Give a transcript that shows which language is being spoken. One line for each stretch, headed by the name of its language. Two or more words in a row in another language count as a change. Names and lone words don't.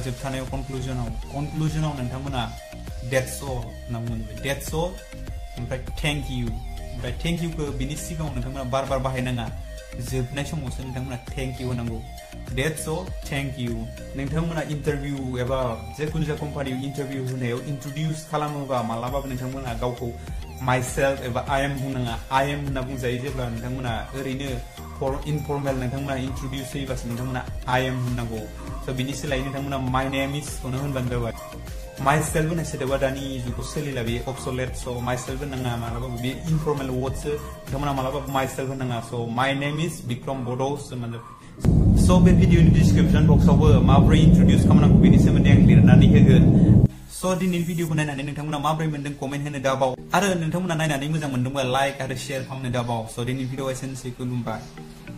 Bodo: जोबथानायाव कनक्लुजनाव नोंथांमोना
English: that's all
Bodo: होनना बुङो
English: that's all
Bodo: ओमफ्राय
English: thank you
Bodo: ओमफ्राय
English: thank you
Bodo: खौ बिनि सिगाङाव नोंथांमोना बार बाहायनाङा जोबनाय समावसो नोंथांमोना
English: thank you
Bodo: होनांगौ
English: that's all thank you
Bodo: नोंथांमोना इंटरव्यू एबा जेखुनु जा कम्पानियाव इंटरव्यू होनायाव इंट्रोड्यूस खालामोबा मालाबाबो नोंथांमोना गावखौ myself एबा
English: I am
Bodo: बुंनाङा
English: I am
Bodo: होनना बुंजायो जेब्ला नोंथांमोना ओरैनो इनफर्मेल नोंथांमोना इंट्रोड्यूस होयोबासो नोंथांमोना
English: I am
Bodo: होननांगौ सो बिनि सोलायै नोंथांमोना
English: my name is
Bodo: खौनो होनबानो जाबाय myself होननाय सोदोबा दानि जुगाव सोलिला बे obsolete सो myself होननाङा मालाबाबो बे इनफर्मेल वर्डसो नोंथांमोना मालाबाबो myself होननाङा सो
English: my name is Bikram Bodos
Bodo: होनबानो सो बे भिडिअनि डिस्क्रिप्शन बक्सआवबो माबोरै इंट्रोड्यूस खालामनांगौ बेनि सोमोन्दै आं लिरनानै होगोन सो दिनैनि भिडिअखौ नायनानै नोंथांमोना माबोरै मोनदों कमेन्ट होनो दाबाव आरो नोंथांमोना नायनानै मोजां मोनदोंबा लाइक आरो शेयार खालामनो दाबाव सो दिनैनि भिडिअआ एसेनोसै खुलुमबाय